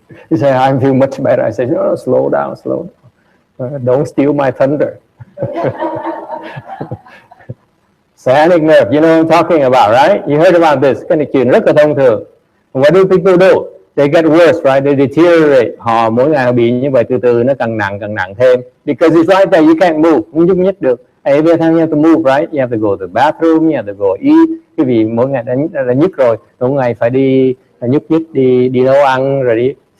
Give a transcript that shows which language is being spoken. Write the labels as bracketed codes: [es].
[en] He said, I feel much better. I said, oh, slow down. Don't steal my thunder. Sciatic nerve, you know what I'm talking about, right? You heard about this. [vi] Cái này chuyện rất là thông thường. [en] What do people do? They get worse, right? They deteriorate. [vi] Họ mỗi ngày bị như vậy, từ từ nó càng nặng thêm. [en] Because it's right there, you can't move. [vi] Không nhúc nhích được. [en] Every time you have to move, right? You have to go to the bathroom, you have to go eat. [vi] Cái vì mỗi ngày đã nhức rồi, mỗi ngày phải đi nhúc nhích, đi nấu ăn rồi đi.